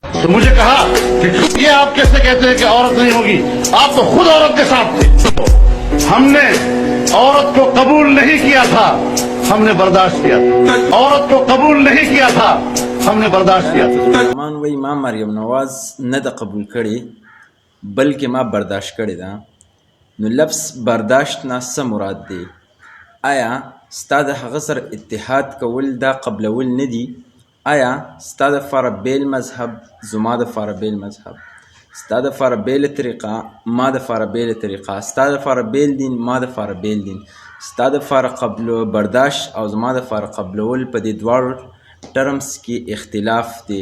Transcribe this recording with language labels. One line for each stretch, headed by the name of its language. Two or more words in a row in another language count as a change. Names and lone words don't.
Urdu: تو مجھے کہا کہ یہ آپ کیسے کہتے ہیں کہ عورت نہیں ہوگی، آپ تو خود عورت کے ساتھ تھے. ہم نے عورت کو قبول نہیں کیا تھا، ہم نے برداشت کیا تھا. عورت کو قبول نہیں کیا تھا، ہم نے برداشت کیا تھا. مان وہی
Pashto: ما مریم نواز نه د قبول کړي بلکې ما برداشت کړي ده. نو لفظ برداشت نه څه مراد دی؟ آیا ستا د هغه سره اتحاد کول دا قبلول نه دي؟ آیا ستا دپاره بیل مذهب زما دپاره بیل مذهب، ستا دپاره بیله طریقه ما دپاره بیله طریقه، ستا دپاره بیل دین ما دپاره بیل دین، ستا دپاره برداشت او زما دپاره قبلول په دې دواړو ټرمز کې اختلاف دی.